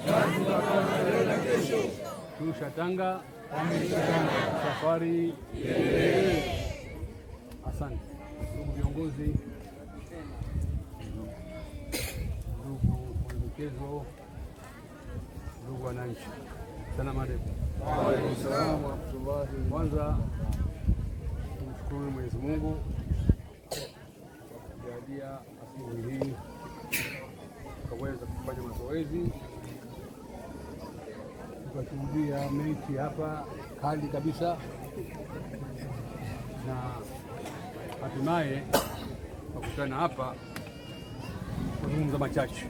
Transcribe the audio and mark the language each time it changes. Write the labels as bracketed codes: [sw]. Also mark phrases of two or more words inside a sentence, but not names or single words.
[sw] Tushatanga safari. Asante ndugu viongozi, ndugu wanamichezo, ndugu wananchi, [ar] السلام عليكم. وعليكم السلام ورحمة الله. [sw] Kwanza tumshukuru Mwenyezi Mungu kwa kujalia asubuhi hii tukaweza kufanya mazoezi, tukashuhudia mechi hapa kali kabisa, na hatimaye tukutana hapa kuzungumza machache.